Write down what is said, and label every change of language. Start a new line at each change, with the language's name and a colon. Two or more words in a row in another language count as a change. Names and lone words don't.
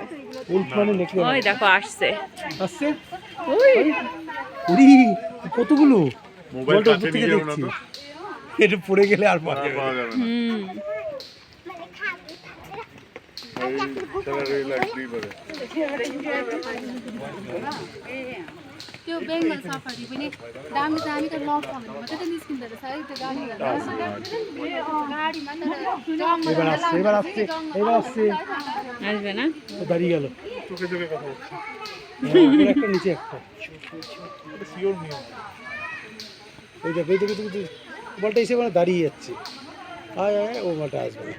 Bangla: উল্ফ মানে লিখলে ওই দেখো আসছে। ওই উড়ি, কতগুলো মোবাইল বলটা কাছে উপর থেকে নিয়ে যাবো না দেখছি। তো, এটা পড়ে গেলে আর পাওয়া যাবে না। পাওয়া যাবে না। এই তারা রেল আসতেই পারে।
Nepali: त्यो बेङ्गल सफारी पनि दामी दामी त लक छ भने मात्रै त निस्किँदो रहेछ है त्यो गाडीहरू गाडीमा त
Bangla: এবার আসছে, এবার আসছে, এবার আসছে। আসবে না? ও দাঁড়িয়ে গেল। চোখে চোখে কথা হচ্ছে। উপরে একটা, নিচে একটা। এটা শিওর নিয়ম। এই দেখো, এই দেখো, বলটা এসে মানে দাঁড়িয়ে যাচ্ছে। আয় আয়, ও বলটা আসবে না।